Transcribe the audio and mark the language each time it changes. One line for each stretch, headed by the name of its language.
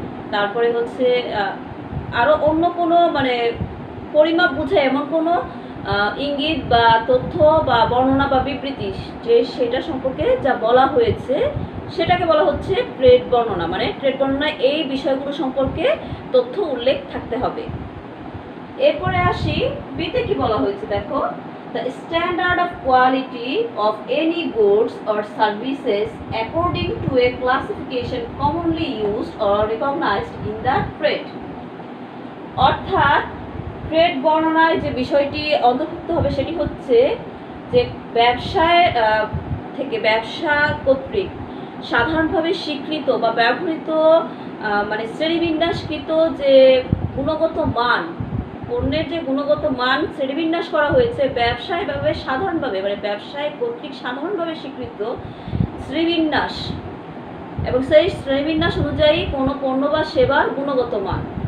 Bangla: তারপরে হচ্ছে আরও অন্য কোনো মানে পরিমাপ বোঝায় এমন কোনো ইঙ্গিত বা তথ্য বা বর্ণনা বা বিবৃতি যে সেটা সম্পর্কে যা বলা হয়েছে সেটাকে বলা হচ্ছে ট্রেড বর্ণনা। মানে ট্রেড বর্ণনায় এই বিষয়গুলো সম্পর্কে তথ্য উল্লেখ থাকতে হবে। এরপরে আসি বিতে কি বলা হয়েছে দেখো,
English: the standard of quality of any goods or services according to a classification commonly used or recognized in the trade।
Bangla: অর্থাৎ ট্রেড বর্ণনায় যে বিষয়টি অন্তর্ভুক্ত হবে সেটি হচ্ছে যে ব্যবসায় থেকে ব্যবসা কর্তৃক সাধারণভাবে স্বীকৃত বা ব্যবহৃত মানে শ্রেণীবিন্যাসকৃত যে গুণগত মান, পণ্যের যে গুণগত মান শ্রেণীবিন্যাস করা হয়েছে ব্যবসায়ভাবে সাধারণভাবে মানে ব্যবসায় কর্তৃক সাধারণভাবে স্বীকৃত শ্রেণীবিন্যাস, এবং সেই শ্রেণীবিন্যাস অনুযায়ী কোনো পণ্য বা সেবার গুণগত মান।